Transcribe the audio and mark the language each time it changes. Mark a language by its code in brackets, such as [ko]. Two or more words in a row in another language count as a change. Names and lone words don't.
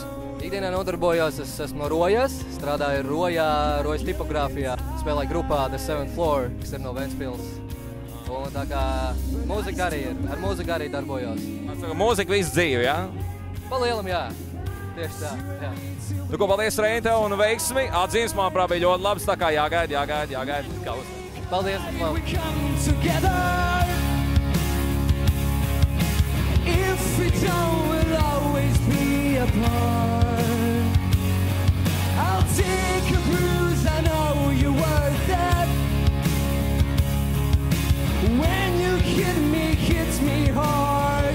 [lv] Ikdienā nodarbojos, es esmu Rojas, strādāju Rojas tipogrāfijā, spēlēju grupā The Seventh Floor, kas ir no Ventspils. Un tā kā mūzika arī ir, ar mūziku arī darbojos. Mūzika visu dzīvi, jā? Pa lielam, jā. Tieši tā, jā. Nu ko, paldies Reini tev un veiksmi. Atzīmes, manuprāt, bija ļoti labs, tā kā jāgaida. Paldies, [en] We come together. If we don't, we'll always be apart. I'll take a bruise, I know you're worth it. When you hit me hard.